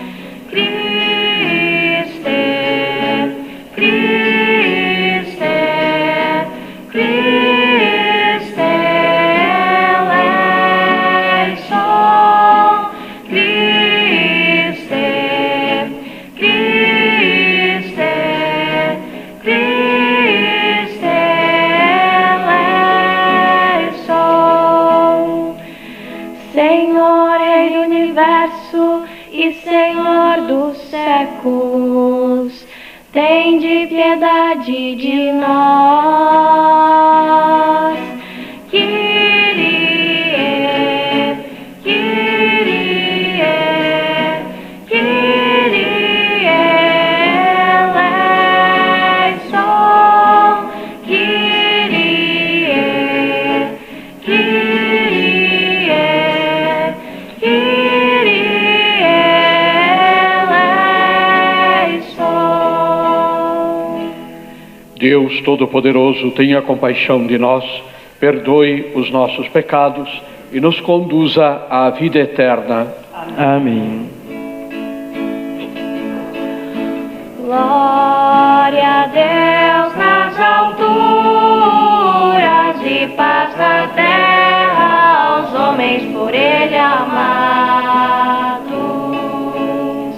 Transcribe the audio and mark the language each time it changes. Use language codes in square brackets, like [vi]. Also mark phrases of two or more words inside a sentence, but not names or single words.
[el] Χριστέ, Χριστέ, Χριστέ ελέησον, Χριστέ, Χριστέ, Χριστέ ελέησον. [pt] Senhor, Rei do Universo e Senhor dos séculos, tende piedade de nós. [el] Κύριε, Κύριε, Κύριε ελέησον. Κύριε, Κύριε, Κύριε ελέησον. [pt] Deus Todo-Poderoso, tenha compaixão de nós, perdoe os nossos pecados e nos conduza à vida eterna. Amém. Glória a Deus nas alturas e paz na terra aos homens por Ele amados.